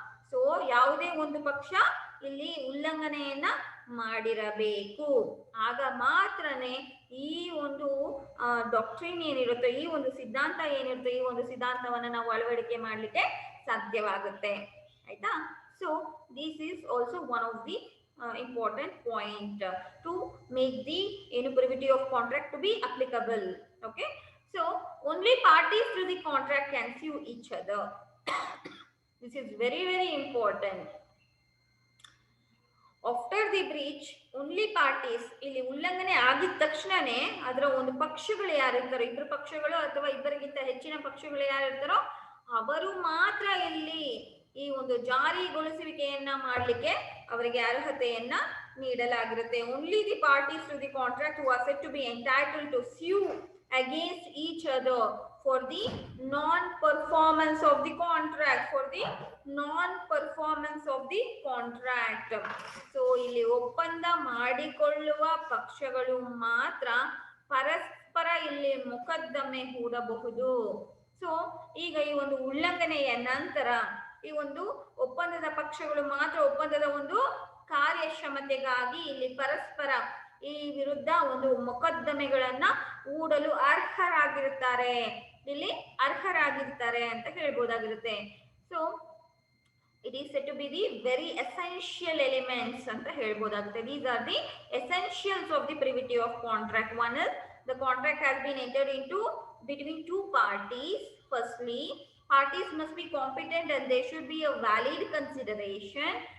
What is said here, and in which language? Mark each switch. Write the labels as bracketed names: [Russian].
[Kannada] So ಯಾವುದೇ ಒಂದು ಪಕ್ಷ ಇಲ್ಲಿ ಉಲ್ಲಂಘನೆಯನ್ನ ಮಾಡಿರಬೇಕು, ಆಗ ಮಾತ್ರನೇ ಈ ಒಂದು ಡಾಕ್ಟ್ರಿನ್ ಏನಿರುತ್ತೋ, ಈ ಒಂದು ಸಿದ್ಧಾಂತ ಏನಿರುತ್ತೋ, ಈ ಒಂದು ಸಿದ್ಧಾಂತವನ್ನ ನಾವು ಅಳವಡಿಕೆ ಮಾಡಲಿಕ್ಕೆ ಸಾಧ್ಯವಾಗುತ್ತೆ. ಆಯ್ತಾ? [English] So this is also one of the important point to make the privity of contract to be applicable. Okay, so only parties to the contract can sue each other. This is very very important. After the breach, only parties, [Kannada] ಇಲ್ಲಿ ಉಲ್ಲಂಘನೆ ಆಗಿದ ತಕ್ಷಣನೇ ಅದರ ಒಂದು ಪಕ್ಷಗಳು ಯಾರಿರ್ತಾರೋ, ಇಬ್ಬರು ಪಕ್ಷಗಳು ಅಥವಾ ಇಬ್ಬರಿಗಿಂತ ಹೆಚ್ಚಿನ ಪಕ್ಷಗಳು ಯಾರಿರ್ತಾರೋ ಅವರು ಮಾತ್ರ ಇಲ್ಲಿ ಈ ಒಂದು ಜಾರಿಗೊಳಿಸುವಿಕೆಯನ್ನ ಮಾಡಲಿಕ್ಕೆ ಅವರಿಗೆ ಅರ್ಹತೆಯನ್ನ ನೀಡಲಾಗಿರುತ್ತೆ. [English] Only the parties to the contract who are said to be entitled to sue against each other for the non-performance of the contract, for the non-performance of the contract. [Kannada] So ಇಲ್ಲಿ ಒಪ್ಪಂದ ಮಾಡಿಕೊಳ್ಳುವ ಪಕ್ಷಗಳು ಮಾತ್ರ ಪರಸ್ಪರ ಇಲ್ಲಿ ಮೊಕದ್ದಮೆ ಹೂಡಬಹುದು. ಸೊ ಈಗ ಈ ಒಂದು ಉಲ್ಲಂಘನೆಯ ನಂತರ ಈ ಒಂದು ಒಪ್ಪಂದದ ಪಕ್ಷಗಳು ಮಾತ್ರ ಒಪ್ಪಂದದ ಒಂದು ಕಾರ್ಯಕ್ಷಮತೆಗಾಗಿ ಇಲ್ಲಿ ಪರಸ್ಪರ ಈ ವಿರುದ್ಧ ಒಂದು ಮೊಕದ್ದಮೆಗಳನ್ನ ಹೂಡಲು ಅರ್ಹರಾಗಿರುತ್ತಾರೆ, ಇಲ್ಲಿ ಅರ್ಹರಾಗಿರ್ತಾರೆ ಅಂತ ಹೇಳ್ಬೋದಾಗಿರುತ್ತೆ. [English] so it is said to be the very essential elements [Kannada] anta helbodagutte. [English] These are the essentials of the privity of contract. One is the contract has been entered into between two parties. Firstly, parties must be competent and there should be a valid consideration.